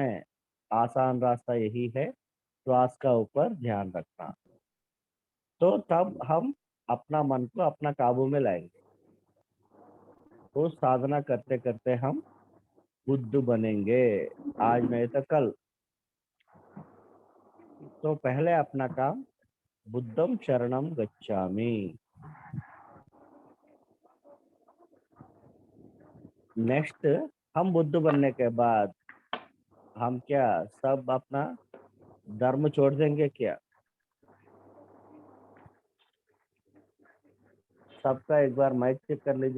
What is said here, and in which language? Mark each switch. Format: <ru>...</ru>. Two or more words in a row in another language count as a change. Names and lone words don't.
<hi>आसान रास्ता यही है, श्वास का ऊपर ध्यान रखना। तो तब हम अपना मन को अपना काबू में लाएंगे। तो साधना करते करते हम बुद्ध बनेंगे, आज नहीं तो कल। तो पहले अपना काम,</hi> <pi>बुद्धम शरणम गच्छामि।</pi> <hi>नेक्स्ट, हम बुद्ध बनने के बाद हम क्या सब अपना धर्म छोड़ देंगे क्या? सबका एक बार माइक चेक कर लीजिए।</hi>